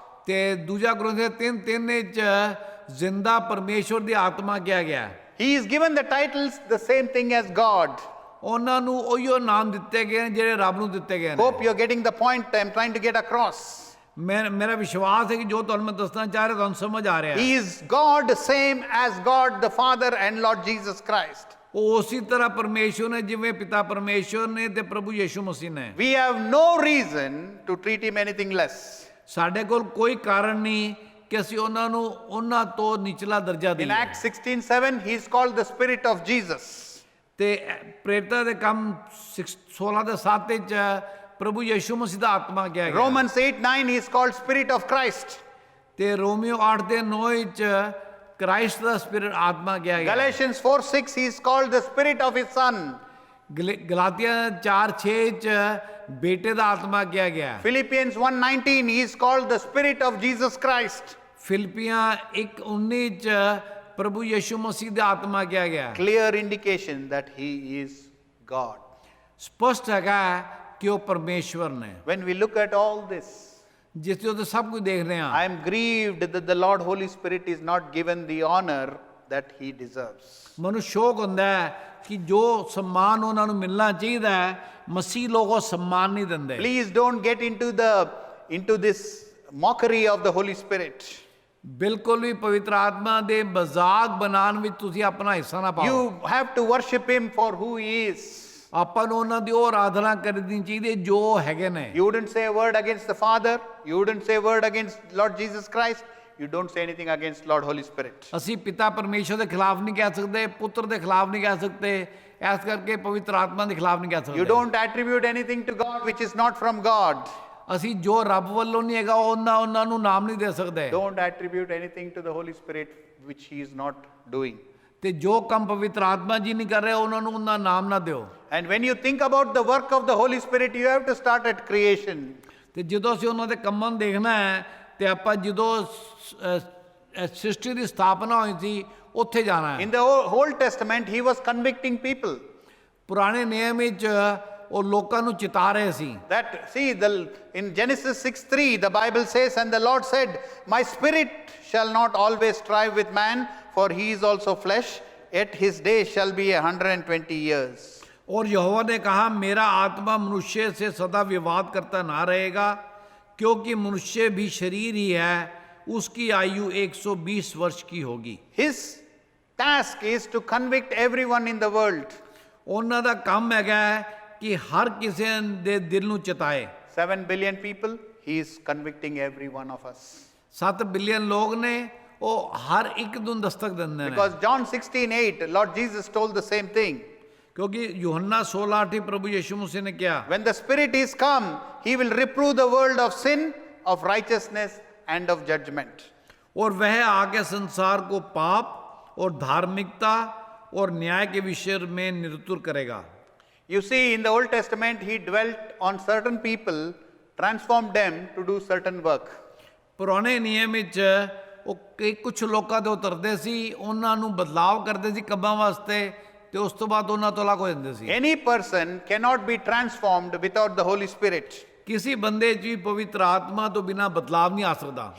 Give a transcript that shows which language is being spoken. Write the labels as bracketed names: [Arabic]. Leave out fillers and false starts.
[Punjabi] ਤੇ ਦੂਜਾ ਕੁਰਿੰਥੀਆਂ 3:3 ਚ ਜ਼ਿੰਦਾ ਪਰਮੇਸ਼ਵਰ ਦੀ ਆਤਮਾ ਕਿਹਾ ਗਿਆ। [English] He is given the titles the same thing as God. [Punjabi] ਉਹਨਾਂ ਨੂੰ ਉਹੀਓ ਨਾਮ ਦਿੱਤੇ ਗਏ ਨੇ ਜਿਹੜੇ ਰੱਬ ਨੂੰ ਦਿੱਤੇ ਗਏ ਨੇ। [English] Hope you're getting the point I'm trying to get across. [Punjabi] ਮੇਰਾ ਵਿਸ਼ਵਾਸ ਹੈ ਕਿ ਜੋ ਤੁਹਾਨੂੰ ਮੈਂ ਦੱਸਣਾ ਚਾਹ ਰਿਹਾ ਤੁਹਾਨੂੰ ਸਮਝ ਆ ਰਿਹਾ ਹੈ। [English] He is God, same as God the Father and Lord Jesus Christ. [Punjabi] ਉਹ ਉਸੇ ਤਰ੍ਹਾਂ ਪਰਮੇਸ਼ਵਰ ਨੇ ਜਿਵੇਂ ਪਿਤਾ ਪਰਮੇਸ਼ਵਰ ਨੇ ਤੇ ਪ੍ਰਭੂ ਯਿਸੂ ਮਸੀਹ ਨੇ। [English] We have no reason to treat him anything less. [Punjabi] ਸਾਡੇ ਕੋਲ ਕੋਈ ਕਾਰਨ ਨਹੀਂ ਕਿ ਅਸੀਂ ਉਹਨਾਂ ਨੂੰ ਉਹਨਾਂ ਤੋਂ ਨਿਚਲਾ ਦਰਜਾ [English] In [Punjabi] ਦਈਏ। [English] Acts 16:7 he is called the Spirit of Jesus. [Punjabi] ਤੇ ਪ੍ਰੇਰਿਤਾਂ ਦੇ ਕੰਮ 16:7 ਚ ਪ੍ਰਭੂ ਯਿਸੂ ਮਸੀਹ ਦਾ ਆਤਮਾ ਕਿਹਾ ਗਿਆ। [English] Romans 8:9 he is called Spirit of Christ. [Punjabi] ਤੇ ਰੋਮੀਓ 8:9 ਚ ਕ੍ਰਾਈਸਟ ਦਾ ਸਪਿਰਿਟ ਆਤਮਾ ਕਿਹਾ ਗਿਆ। [English] Galatians 4:6, he is called the spirit of his son. [Punjabi] ਗਲਾਤੀਆਂ 4:6 ਚ ਬੇਟੇ ਦਾ ਆਤਮਾ ਕਿਹਾ ਗਿਆ। [English] Philippians 1:19, he is called the spirit of Jesus Christ. [Punjabi] ਫਿਲਿਪੀਆਂ 1:19 ਚ ਪ੍ਰਭੂ ਯਿਸੂ ਮਸੀਹ ਦਾ ਆਤਮਾ ਕਿਹਾ ਗਿਆ। [English] Clear indication that he is God. [Punjabi] ਸਪਸ਼ਟ ਹੈਗਾ ਕਿ ਉਹ ਪਰਮੇਸ਼ਵਰ ਨੇ। [English] When we look at all this, [Punjabi] ਜਿਸ ਤੋਂ ਤੇ ਸਭ ਕੁਝ ਦੇਖ ਰਹੇ ਹਾਂ, [English] I am grieved that the Lord Holy Spirit is not given the honor that he deserves. [Punjabi] ਮਨੂੰ ਸ਼ੌਕ ਹੁੰਦਾ ਹੈ ਕਿ ਜੋ ਸਨਮਾਨ ਉਹਨਾਂ ਨੂੰ ਮਿਲਣਾ ਚਾਹੀਦਾ ਹੈ, ਮਸੀਹ ਲੋਕ ਉਹ ਸਨਮਾਨ ਨਹੀਂ ਦਿੰਦੇ। [English] Please don't get into this mockery of the Holy Spirit. [Punjabi] ਬਿਲਕੁਲ ਵੀ ਪਵਿੱਤਰ ਆਤਮਾ ਦੇ ਮਜ਼ਾਕ ਬਣਾਉਣ ਵਿੱਚ ਤੁਸੀਂ ਆਪਣਾ ਹਿੱਸਾ ਨਾ ਪਾਓ। [English] You have to worship him for who he is. [Punjabi] ਆਪਾਂ ਨੂੰ ਉਹਨਾਂ ਦੀ ਉਹ ਆਰਾਧਨਾ ਕਰਨੀ ਚਾਹੀਦੀ ਹੈ ਜੋ ਹੈਗੇ ਨੇ। [English] You wouldn't say a word against the Father. You wouldn't say a word against Lord Jesus Christ. You don't say anything against Lord Holy Spirit. [Punjabi] ਅਸੀਂ ਪਿਤਾ ਪਰਮੇਸ਼ਵਰ ਦੇ ਖਿਲਾਫ ਨਹੀਂ ਕਹਿ ਸਕਦੇ, ਪੁੱਤਰ ਦੇ ਖਿਲਾਫ ਨਹੀਂ ਕਹਿ ਸਕਦੇ, ਇਸ ਕਰਕੇ ਪਵਿੱਤਰ ਆਤਮਾ ਦੇ ਖਿਲਾਫ ਨਹੀਂ ਕਹਿ [English] You [Punjabi] ਸਕਦੇ। [English] don't attribute anything to God which is not from God. [Punjabi] ਅਸੀਂ ਜੋ ਰੱਬ ਵੱਲੋਂ ਨਹੀਂ ਹੈਗਾ ਉਹਨਾਂ ਨੂੰ ਨਾਮ ਨਹੀਂ ਦੇ ਸਕਦੇ। [English] Don't attribute anything to the Holy Spirit which he is not doing. [Punjabi] ਤੇ ਜੋ ਕੰਮ ਪਵਿੱਤਰ ਆਤਮਾ ਜੀ ਨਹੀਂ ਕਰ ਰਿਹਾ ਉਹਨਾਂ ਨੂੰ ਉਹਨਾਂ ਨਾਮ ਨਾ ਦਿਓ। [English] And when you think about the work of the Holy Spirit, you have to start at creation. [Punjabi] ਤੇ ਜਦੋਂ ਅਸੀਂ ਉਹਨਾਂ ਦੇ ਕੰਮਾਂ ਨੂੰ ਦੇਖਣਾ ਹੈ ਤੇ ਆਪਾਂ ਜਦੋਂ ਸ੍ਰਿਸ਼ਟੀ ਦੀ ਸਥਾਪਨਾ ਹੋਈ ਸੀ ਉੱਥੇ ਜਾਣਾ ਹੈ। [English] In the Old Testament, he was convicting people. [Punjabi] ਪੁਰਾਣੇ ਨਿਯਮ ਵਿੱਚ ਉਹ ਲੋਕਾਂ ਨੂੰ ਚਿਤਾ ਰਹੇ ਸੀ। [English] In Genesis 6:3, the Bible says, and the Lord said, my spirit shall not always strive with man, for he is also flesh, yet his days shall be 120 years. [Hindi] और यहोवा ने कहा, मेरा आत्मा मनुष्य से सदा विवाद करता ना रहेगा, क्योंकि मनुष्य भी शरीर ही है, उसकी आयु 120 वर्ष की होगी। [English] His task is to convict everyone in the world. [Punjabi] ਉਹਨਾਂ ਦਾ ਕੰਮ ਹੈਗਾ ਕਿ ਹਰ ਕਿਸੇ ਦੇ ਦਿਲ ਨੂੰ ਚਿਤਾਏ। [English] 7 billion people, he is convicting every one of us. [Punjabi] 7 billion ਲੋਕ ਨੇ, ਉਹ ਹਰ ਇੱਕ ਨੂੰ ਦਸਤਕ ਦਿੰਦੇ ਨੇ। [English] Because John 16:8, Lord Jesus told the same thing. [Punjabi] ਕਿਉਂਕਿ ਯੂਹੰਨਾ 16:8 ਪ੍ਰਭੂ ਯਿਸੂ ਮਸੀਹ ਨੇ ਕਿਹਾ, [English] When the Spirit is come, he will reprove the world of sin, of righteousness, and of judgment. [Hindi] और वह आके संसार को पाप और धार्मिकता और न्याय के विषय में निरतुर करेगा। [English] You see, in the Old Testament, he dwelt on certain people, transformed them to do certain work. [Punjabi] ਪੁਰਾਣੇ ਨਿਯਮ ਵਿੱਚ ਉਹ ਕੁਝ ਲੋਕਾਂ ਦੇ ਉਤਰਦੇ ਸੀ, ਉਹਨਾਂ ਨੂੰ ਬਦਲਾਵ ਕਰਦੇ ਸੀ ਕੰਮਾਂ ਵਾਸਤੇ, ਤੇ ਉਸ ਤੋਂ ਬਾਅਦ ਉਹਨਾਂ ਤੋਂ ਅਲੱਗ ਹੋ ਜਾਂਦੇ ਸੀ। [English] Any person cannot be transformed without the Holy Spirit. [Punjabi] ਕਿਸੇ ਬੰਦੇ 'ਚ ਵੀ ਪਵਿੱਤਰ ਆਤਮਾ ਤੋਂ ਬਿਨਾਂ ਬਦਲਾਵ ਨਹੀਂ ਆ ਸਕਦਾ।